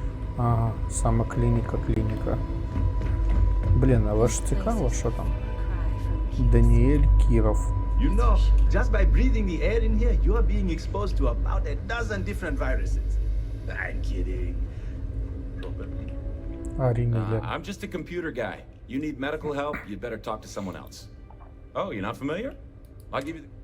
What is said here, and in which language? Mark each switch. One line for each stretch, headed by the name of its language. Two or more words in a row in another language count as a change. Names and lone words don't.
Ukrainian: Ага, саме клініка. Блін, але ж цікаво, що там. Даніель Кіров.
English: You know, just by breathing the air in here, you are being exposed to about a dozen different viruses. I'm kidding. I'm just a computer guy. You need medical help, you'd better talk to someone else. Oh, you're not familiar? I'll give you the...